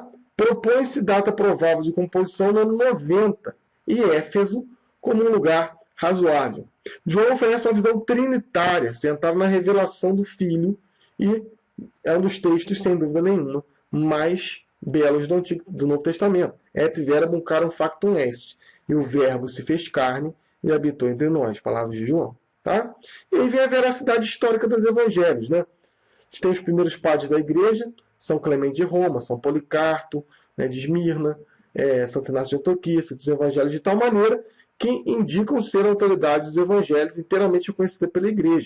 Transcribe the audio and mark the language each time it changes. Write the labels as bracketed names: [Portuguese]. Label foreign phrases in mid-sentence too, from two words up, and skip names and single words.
[Portuguese] Propõe-se data provável de composição no ano 90 e Éfeso como um lugar razoável. João oferece uma visão trinitária, centrada na revelação do Filho, e é um dos textos, sem dúvida nenhuma, mais belos do Novo Testamento. [Latin] Et verbum carum factum est. [Portuguese] E o verbo se fez carne e habitou entre nós. Palavras de João. Tá? E aí vem a veracidade histórica dos evangelhos. Né? A gente tem os primeiros padres da igreja, São Clemente de Roma, São Policarpo, né, de Esmirna, Santo Inácio de Antioquia, dos evangelhos de tal maneira que indicam ser autoridades dos evangelhos inteiramente reconhecidas pela igreja.